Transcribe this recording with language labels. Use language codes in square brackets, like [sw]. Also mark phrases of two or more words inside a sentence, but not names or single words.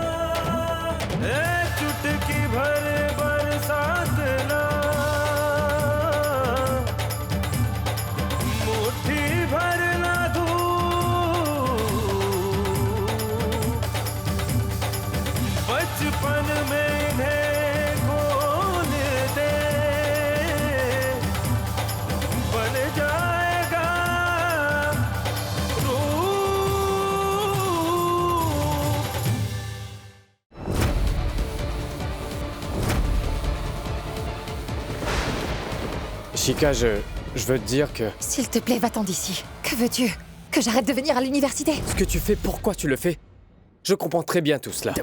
[hi] चुटकी भर बरसात ना, मुट्ठी भर ना धूप, बचपन में इन्हें खोल दे, बन जाएगा रूप। [fr] Ishika, je veux te dire que... S'il te plaît, va-t'en d'ici. Que veux-tu? Que j'arrête de venir à l'université? Ce que tu fais, pourquoi tu le fais? Je comprends très bien tout cela.